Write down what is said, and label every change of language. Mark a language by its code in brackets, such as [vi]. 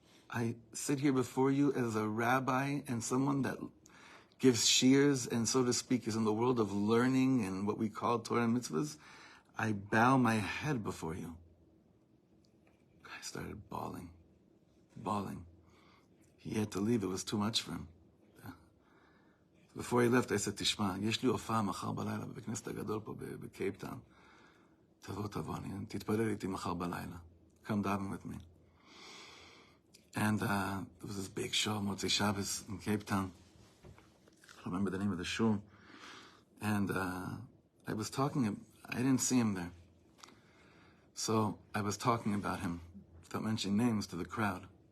[en] I sit here before you as a rabbi and someone that gives shiurs and, so to speak, is in the world of learning and what we call Torah and mitzvahs. I bow my head before you. I started bawling. He had to leave. It was too much for him. Before he left, I said, Tishma, [he] יש לי הופעה מחר בלילה בבית הכנסת הגדול פה בקייפטאון. תבוא, תתפלל איתי מחר בלילה. [en] Come daven with me. And there was this big show, Motzei Shabbos in Cape Town. I don't remember the name of the shul. And I didn't see him there. So I was talking about him, without mentioning names, to the crowd.